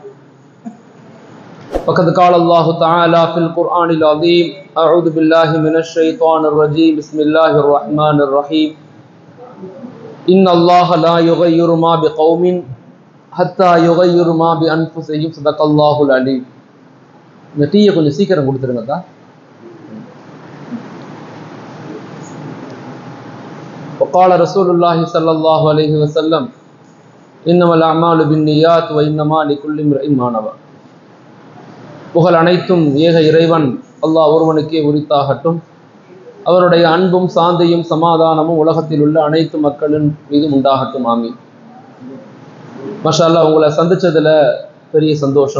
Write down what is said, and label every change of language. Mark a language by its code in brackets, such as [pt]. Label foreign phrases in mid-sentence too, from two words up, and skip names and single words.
[ar] فقد قال الله تعالى في القرآن العظيم أعوذ بالله من الشيطان الرجيم بسم الله الرحمن الرحيم إن الله لا يغير ما بقوم حتى يغير ما بأنفسهم صدق الله العليم. [ta] இந்த டீயை கொஞ்சம் சீக்கிரம் கொடுத்துருங்கக்கா. [ar] وقال رسول الله صلى الله عليه وسلم إنما الأعمال بالنيات وإنما لكل امرئ ما نوى. [ta] புகழ் அனைத்தும் ஏக இறைவன் அல்லாஹ் ஒருவனுக்கே உரித்தாகட்டும். அவருடைய அன்பும் சாந்தியும் சமாதானமும் உலகத்தில் உள்ள அனைத்து மக்களின் மீதும் உண்டாகட்டும். ஆமீன். [ar] ما شاء الله, [ta] உங்களை சந்திச்சதுல பெரிய சந்தோஷம்.